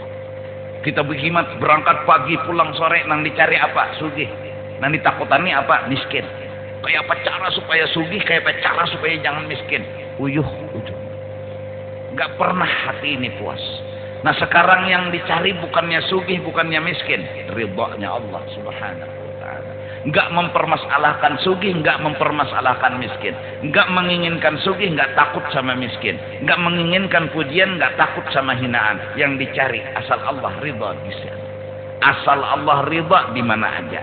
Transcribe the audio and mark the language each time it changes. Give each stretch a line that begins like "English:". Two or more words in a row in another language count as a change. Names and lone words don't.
Banjar: Kita berkhidmat berangkat pagi pulang sore nang dicari apa? Sugih. Nang ditakutani apa? Miskin.
Indonesian: Kayak apa cara supaya sugih, kayak apa cara supaya jangan miskin.
Banjar: Uyuh.
Indonesian: Gak pernah hati ini puas. Nah sekarang yang dicari bukannya sugih, bukannya miskin, ridhonya Allah
Arabic: سبحانه وتعالى.
Indonesian: Enggak mempermasalahkan sugih, enggak mempermasalahkan miskin. Enggak menginginkan sugih, enggak takut sama miskin. Enggak menginginkan pujian, enggak takut sama hinaan. Yang dicari asal Allah ridha bisa. Asal Allah ridha di mana aja.